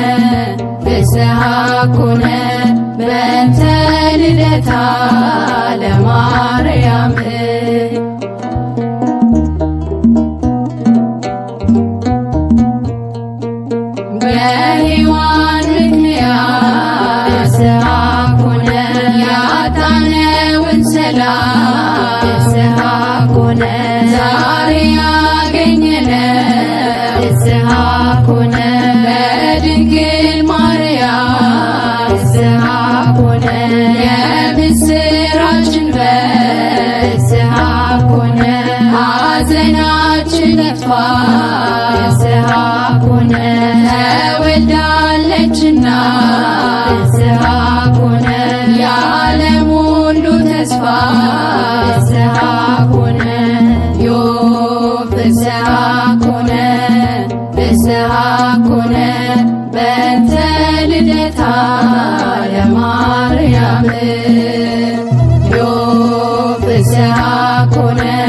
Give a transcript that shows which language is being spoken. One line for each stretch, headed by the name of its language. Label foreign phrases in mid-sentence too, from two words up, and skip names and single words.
Geez: በእንተ ልደታ ለማርያም በሔዋን ምክንያት ፍስሐ ኮነ
Amharic: ያጣነውን ሰላም
Geez: ፍስሐ ኮነ ዛሬ ያገኘነው ፍስሐ ኮነ
Amharic: በድንግል ማርያም
Geez: ፍስሐ ኮነ የምስራችን ፍስሐ ኮነ
Amharic: ሐዘናችን ጠፋ
Geez: ፍስሐ ኮነ ተወልዳለችና ፍስሐ ኮነ
Amharic: የዓለም ሁሉ ተስፋ
Geez: ፍስሐ ኮነ ፍስሐ ኮነ በእንተ ልደታ ለማርያም ፍስሐ ኮነ